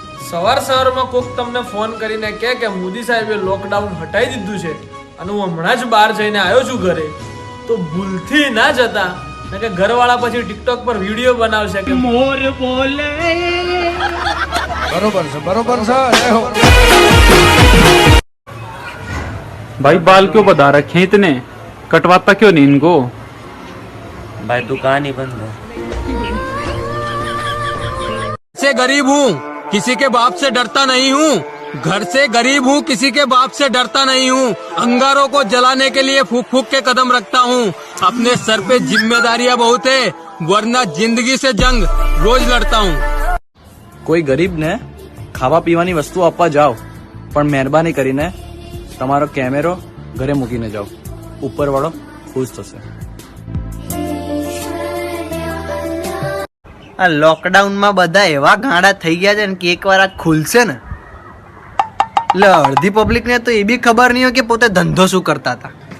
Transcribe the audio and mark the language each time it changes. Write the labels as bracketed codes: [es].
[gu] સવારમાં કોક તમને ફોન કરીને કહે કે મોદી સાહેબે લોકડાઉન હટાવી દીધું છે અને હું હમણાં જ બહાર જઈને આવ્યો છું ઘરે, તો ભૂલથી ના જતા, કે ઘરવાળા પછી ટિકટોક પર વિડીયો બનાવશે કે મોર બોલે. बरोबर से [hi] भाई बाल क्यों बता रखे हैं इतने? कटवाता क्यों नहीं इनको? भाई दुकान ही बंद है. से गरीब हूँ, किसी के बाप से डरता नहीं हूँ. घर से गरीब हूँ, किसी के बाप से डरता नहीं हूँ. अंगारों को जलाने के लिए फूक फूक के कदम रखता हूँ. अपने सर पे जिम्मेदारियाँ बहुत है, वरना जिंदगी से जंग रोज लड़ता हूँ. [gu] કોઈ ગરીબને ખાવા પીવાની વસ્તુ આપવા જાઓ, પણ મહેરબાની કરીને તમારો કેમેરો ઘરે મૂકીને જાઓ. ઉપરવાળો ખુશ થશે. આ લોકડાઉનમાં બધા એવા ગાંડા થઈ ગયા છે ને કે એકવાર આ ખુલશે ને એટલે અડધી પબ્લિક ને તો એ બી ખબર નહીં હોય કે પોતે ધંધો શું કરતા હતા.